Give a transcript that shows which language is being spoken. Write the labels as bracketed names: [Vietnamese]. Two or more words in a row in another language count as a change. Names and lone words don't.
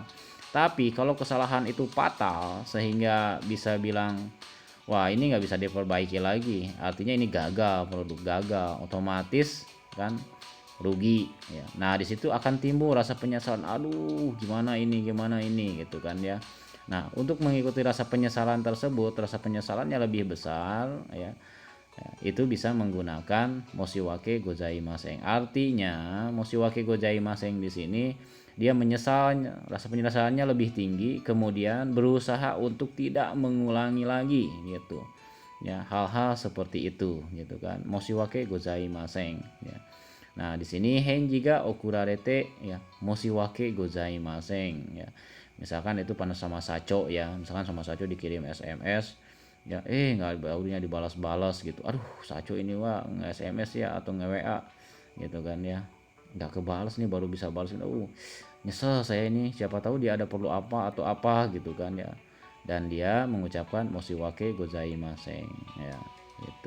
[Indonesian] Tapi kalau kesalahan itu fatal sehingga bisa bilang wah ini nggak bisa diperbaiki lagi, artinya ini gagal, produk gagal, otomatis kan rugi ya. Nah di situ akan timbul rasa penyesalan, aduh gimana ini gitu kan ya. Nah untuk mengikuti rasa penyesalan tersebut, rasa penyesalannya lebih besar ya, itu bisa menggunakan [Japanese] 申し訳ございません. [Indonesian] Artinya [Japanese] 申し訳ございません [Indonesian] di sini dia menyesal, rasa penyesalannya lebih tinggi, kemudian berusaha untuk tidak mengulangi lagi gitu ya, hal-hal seperti itu gitu kan, [Japanese] 申し訳ございません [Indonesian] ya. Nah di sini [Japanese] 返事が遅られて [Indonesian] ya [Japanese] 申し訳ございません [Indonesian] ya. Misalkan itu panas sama saco ya, misalkan sama saco dikirim SMS ya, nggak barunya dibalas-balas gitu, aduh saco ini wah nge SMS ya atau nge WA gitu kan ya, nggak kebalas nih, baru bisa balas, nyesel saya ini, siapa tahu dia ada perlu apa atau apa gitu kan ya, dan dia mengucapkan [Japanese] 申し訳ございません [Indonesian] ya itu.